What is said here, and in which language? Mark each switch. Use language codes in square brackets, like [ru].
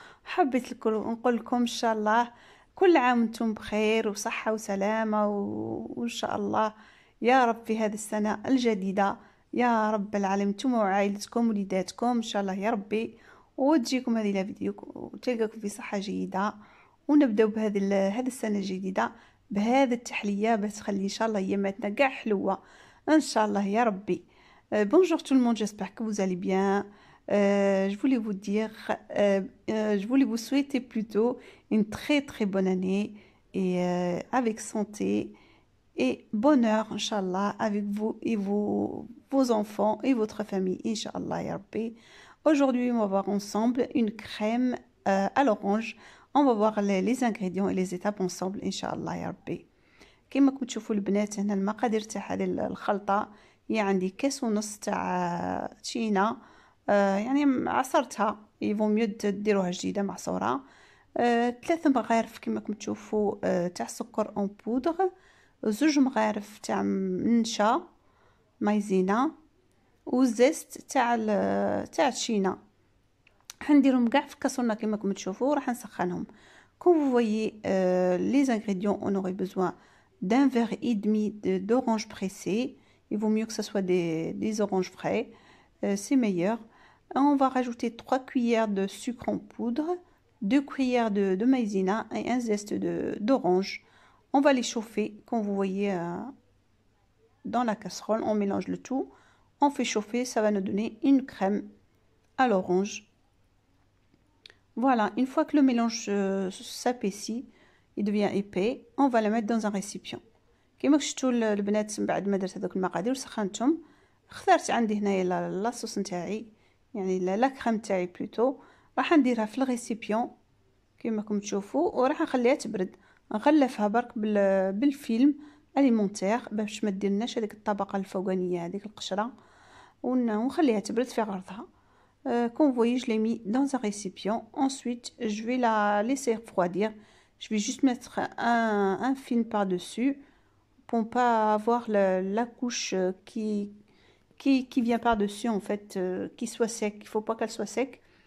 [ar] حبيت نقول لكم إن شاء الله كل عام وانتم بخير وصحة وسلامة وإن شاء الله يا رب في هذه السنة الجديدة يا رب العالمين انتم وعائلتكم وليداتكم إن شاء الله يا ربي، وتجيكم هذه الفيديو وتلقاكم في صحة جيدة، ونبداو هذه السنة الجديدة بهذه التحلية باش تخلي إن شاء الله يماتنا كاع حلوة إن شاء الله يا ربي. [fr] Bonjour tout le monde, j'espère que vous allez bien. Je voulais vous dire, je voulais vous souhaiter plutôt une très bonne année et avec santé et bonheur, Inch'Allah, avec vous et vos enfants et votre famille, Inch'Allah, ya Rabbi. Aujourd'hui, on va voir ensemble une crème à l'orange. On va voir les ingrédients et les étapes ensemble, Inch'Allah, ya Rabbi. [ar] كما كنتم تشوفوا البنات هنا المقادير تاع هذه الخلطه هي عندي كاس ونص تاع تشينا، يعني عصرتها يفو ميو ديروها جديده معصوره. 3 مغارف كما كنتم تشوفوا تاع سكر اون بودغ، 2 مغارف تاع نشا مايزينا، والزيت تاع التشينا. حنديرهم كاع في كاسرونه كما كنتم تشوفوا، راح نسخنهم. [fr] Comme vous voyez, les ingrédients, on aurait besoin d'un verre et demi d'oranges pressées. Il vaut mieux que ce soit des oranges frais, c'est meilleur. On va rajouter 3 cuillères de sucre en poudre, 2 cuillères de maïzena et un zeste d'orange. On va les chauffer, comme vous voyez dans la casserole. On mélange le tout, on fait chauffer, ça va nous donner une crème à l'orange. Voilà, une fois que le mélange s'apaissit, il devient épais, on va le mettre dans un récipient. [ar] كما شفتوا البنات من بعد ما درت هذوك المقادير وسخنتهم، اخترت عندي هنايا لاصوص نتاعي، يعني لا كريم تاعي بلوتو، راح نديرها في الريسيبيون كما راكم تشوفوا، وراح نخليها تبرد. نغلفها برك بالفيلم اليمونتير باش ما ديرناش هذيك الطبقه الفوقانيه هذيك القشره، ونخليها تبرد في غرضها. [fr] Comme vous voyez, je l'ai mis dans un récipient. Ensuite, je vais la laisser refroidir. Je vais juste mettre un film par-dessus pour ne pas avoir la couche qui vient par-dessus, en fait, qui soit sec. Il ne faut pas qu'elle soit sec.